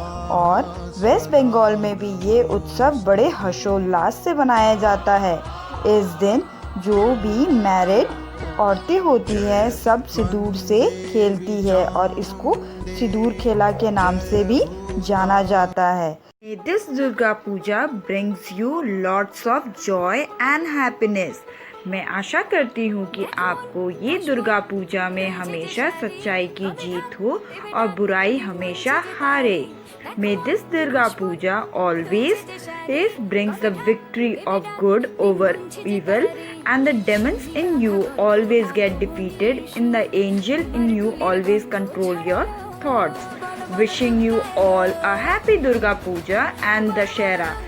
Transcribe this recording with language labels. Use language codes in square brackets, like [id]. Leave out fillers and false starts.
[hi] और वेस्ट बंगाल में भी ये उत्सव बड़े हर्षोल्लास से मनाया जाता है। इस दिन जो भी मैरिड औरतें होती हैं सब सिंदूर से खेलती है और इसको सिंदूर खेला के नाम से भी जाना जाता है। [en] This Durga Puja brings you lots of joy and happiness. [hi] मैं आशा करती हूँ कि आपको ये दुर्गा पूजा में हमेशा सच्चाई की जीत हो और बुराई हमेशा हारे। [en] May this Durga Puja always brings the victory of good over evil, and the demons in you always get defeated, and the angel in you always control your thoughts. Wishing you all a happy Durga Puja and Dashera.